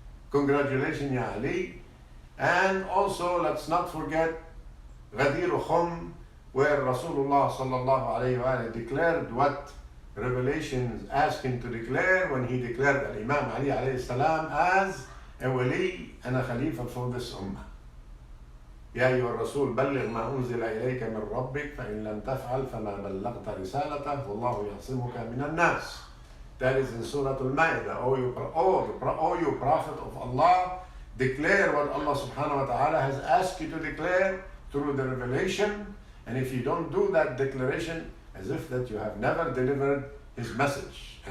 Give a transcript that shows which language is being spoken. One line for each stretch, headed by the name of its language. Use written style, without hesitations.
English: Congratulations, Ya Ali. And also, let's not forget Ghadir Khum, where Rasulullah sallallahu alayhi wa declared what Revelations asked him to declare when he declared Imam Ali alayhi salam as a wali and a khalifa for this ummah.
Arabic: يا أيها الرسول بلغ ما أنزل إليك من ربك فإن لم تفعل فما بلغت رسالته والله يعصمك من الناس.
English: That is in Surah Al-Ma'idah. O you Prophet of Allah, declare what Allah subhanahu wa ta'ala has asked you to declare through the revelation. And if you don't do that declaration, as if that you have never delivered His message.